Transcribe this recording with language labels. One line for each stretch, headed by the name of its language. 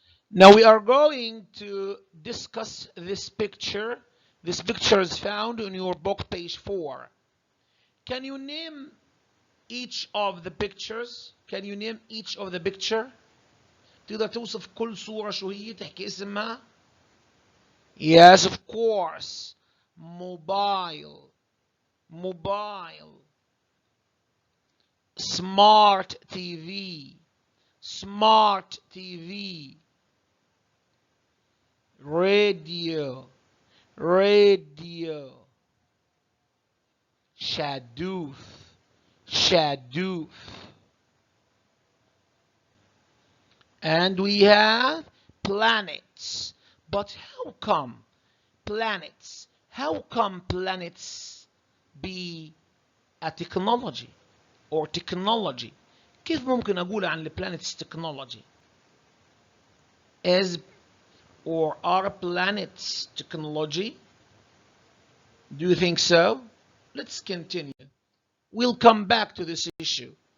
English: Now we are going to discuss this picture. This picture is found in your book, page 4. Can you name each of the pictures? Can you name each of the picture?
Arabic: تقدر توصف كل صورة شو هي تحكي اسمها؟
English: Yes, of course. Mobile. Mobile. Smart TV. Smart TV. Radio. Radio. Shadooth. Shadooth. And we have planets. But how come planets? How come planets be a technology or technology?
Arabic: كيف ممكن أقول عن
English: planets technology? Is or are planets technology? Do you think so? Let's continue. We'll come back to this issue.